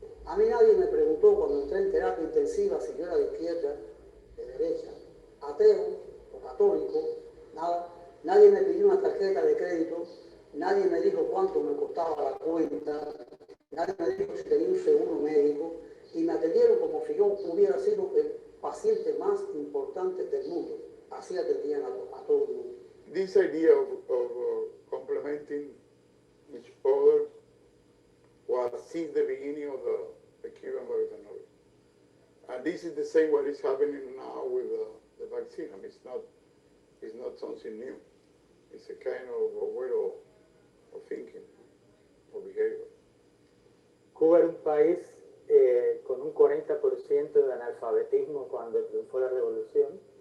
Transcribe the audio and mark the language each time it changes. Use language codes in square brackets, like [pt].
[es] A mí nadie me preguntó cuando entré en terapia intensiva si yo era de izquierda, de derecha, ateo o católico, nada. Nadie me pidió una tarjeta de crédito, nadie me dijo cuánto me costaba la cuenta, nadie me dijo si tenía un seguro médico y me atendieron como si yo hubiera sido el paciente más importante del mundo. Así atendían a todo el mundo. [en] This idea of complementing each other was since the beginning of the Cuban Biotechnology. And this is the same what is happening now with the vaccine. I mean, it's not something new. It's a kind of a way of thinking, of behavior. [es] Cuba era un país con un 40% de analfabetismo cuando triunfó la revolución.